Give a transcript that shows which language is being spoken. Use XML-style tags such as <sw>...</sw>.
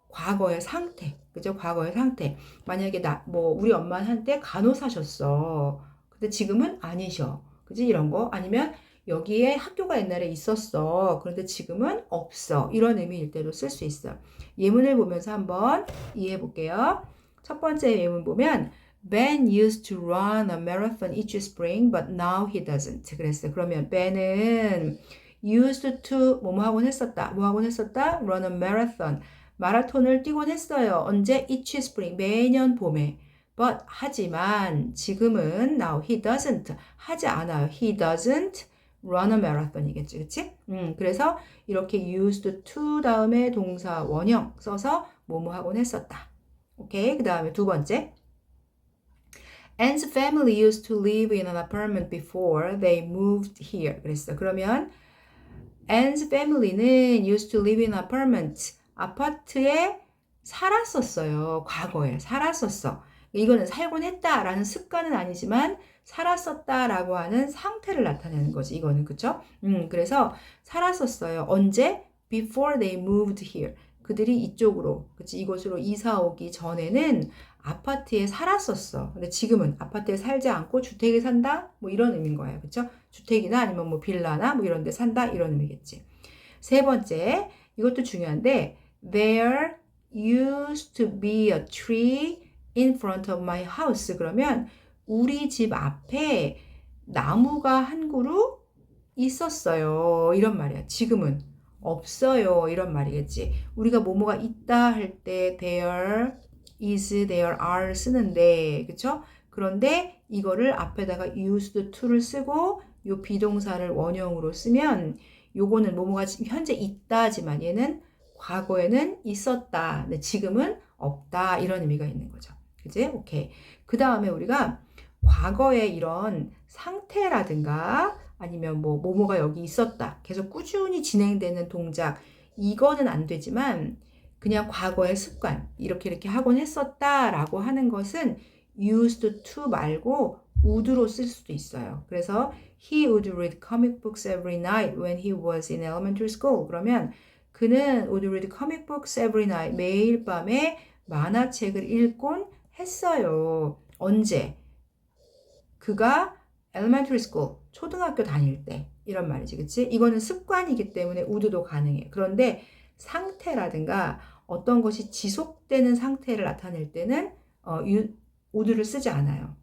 <ko>과거의 상태. 그죠? 과거의 상태. 만약에 우리 엄마는 한때 간호사셨어. 근데 지금은 아니셔. 그지? 이런 거. 아니면 여기에 학교가 옛날에 있었어. 그런데 지금은 없어. 이런 의미일 때도 쓸 수 있어. 예문을 보면서 한번 이해해 볼게요. 첫 번째 예문 보면</ko> <en>Ben used to run a marathon each spring, but now he doesn't.</en> <ko>그랬어요. 그러면 Ben은 used to 뭐뭐 하곤 했었다. 뭐 하곤 했었다?</ko> <en>Run a marathon.</en> <ko>마라톤을 뛰곤 했어요. 언제?</ko> <en>Each spring.</en> <ko>매년 봄에.</ko> <en>But</en> <ko>하지만 지금은</ko> <en>now he doesn't.</en> <ko>하지 않아요.</ko> <en>He doesn't run a marathon이겠지.</en> <ko>그치? 그래서 이렇게 used to 다음에 동사 원형 써서 뭐뭐 하곤 했었다. 오케이. 그 다음에 두 번째.</ko> <en>Anne's family used to live in an apartment before they moved here.</en> <ko>그랬어. 그러면</ko> <en>Anne's family는 used to live in an apartment.</en> <ko>아파트에 살았었어요. 과거에 살았었어. 이거는 살곤 했다라는 습관은 아니지만 살았었다라고 하는 상태를 나타내는 거지. 이거는 그쵸? 그래서 살았었어요. 언제?</ko> <en>Before they moved here.</en> <ko>그들이 이쪽으로, 그치? 이곳으로 이사 오기 전에는 아파트에 살았었어. 근데 지금은 아파트에 살지 않고 주택에 산다? 뭐 이런 의미인 거예요. 그쵸? 주택이나 아니면 뭐 빌라나 뭐 이런 데 산다? 이런 의미겠지. 세 번째, 이것도 중요한데,</ko> <en>There used to be a tree in front of my house.</en> <ko>그러면 우리 집 앞에 나무가 한 그루 있었어요. 이런 말이야. 지금은 없어요. 이런 말이겠지. 우리가 뭐뭐가 있다 할 때 there is, there are 쓰는데, 그쵸? 그런데 이거를 앞에다가 used to를 쓰고 요 비동사를 원형으로 쓰면 요거는 뭐뭐가 현재 있다지만 얘는 과거에는 있었다. 근데 지금은 없다. 이런 의미가 있는 거죠. 그치? 오케이. 그 다음에 우리가 과거에 이런 상태라든가 아니면 뭐뭐가 여기 있었다. 계속 꾸준히 진행되는 동작. 이거는 안 되지만 그냥 과거의 습관. 이렇게 하곤 했었다라고 하는 것은 used to 말고 would로 쓸 수도 있어요.</ko> <en>그래서 he would read comic books every night when he was in elementary school.</en> <ko>그러면 그는</ko> <en>would read comic books every night.</en> <ko>매일 밤에 만화책을 읽곤 했어요. 언제? 그가 elementary school, 초등학교 다닐 때. 이런 말이지, 그치? 이거는 습관이기 때문에 would도 가능해. 그런데 상태라든가 어떤 것이 지속되는 상태를 나타낼 때는 would를 쓰지 않아요.</ko>